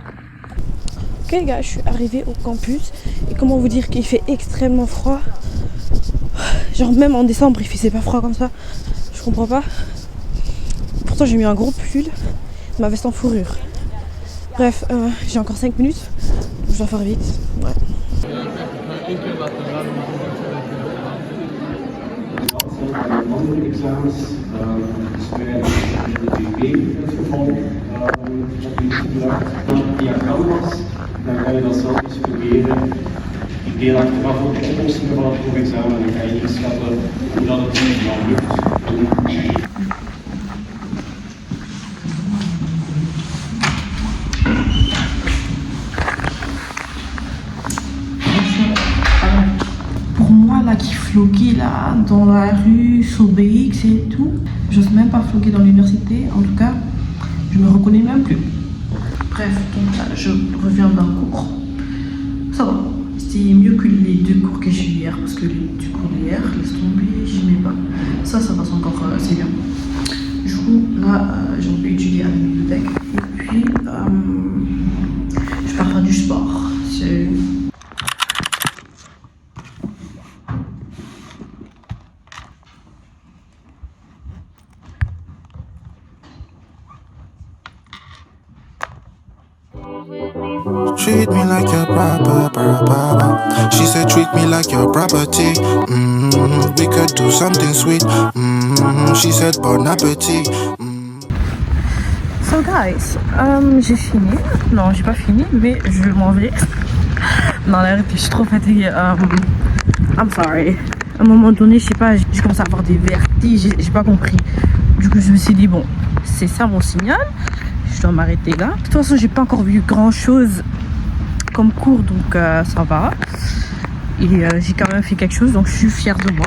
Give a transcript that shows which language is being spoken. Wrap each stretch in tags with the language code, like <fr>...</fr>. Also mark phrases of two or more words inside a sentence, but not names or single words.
<fr>Ok les gars, je suis arrivée au campus et comment vous dire qu'il fait extrêmement froid. Genre même en décembre il faisait pas froid comme ça. Je comprends pas. Pourtant j'ai mis un gros pull, ma veste en fourrure. Bref, j'ai encore 5 minutes. Donc je dois faire vite. Ouais.</fr> <nl>Andere examens, dus wij de DB-geval opgebracht. Dan via Canvas, dan kan je dat zelf eens proberen. Ik deel achteraf ook de oplossingen van het proefexamen en dan kan je inschatten hoe dat het nou lukt.</nl> <fr>Pour moi là qui floquait là dans la rue sur BX et tout, j'ose même pas floquer dans l'université, en tout cas je me reconnais même plus. Bref, donc là je reviens d'un cours, ça va, c'était mieux que les 2 cours que j'ai eu hier parce que les 2 cours d'hier, laisse tomber, j'aimais pas. Ça passe encore, c'est bien. Du coup là j'ai un peu étudié à la bibliothèque et puis je pars faire du sport.</fr> <en>Treat me like your proper. She said treat me like your property. We could do something sweet. She said</en> <fr>bon appétit.</fr> <en>So guys,</en> <fr>j'ai fini. Non, j'ai pas fini, mais je m'en vais. Non, la vérité, je suis trop fatiguée.</fr> <en>I'm sorry.</en> <fr>À un moment donné, je sais pas, j'ai commencé à avoir des vertiges, j'ai pas compris. Du coup, je me suis dit, bon, c'est ça mon signal. Je dois m'arrêter là. De toute façon, j'ai pas encore vu grand chose comme cours, donc ça va. Et j'ai quand même fait quelque chose, donc je suis fière de moi.</fr>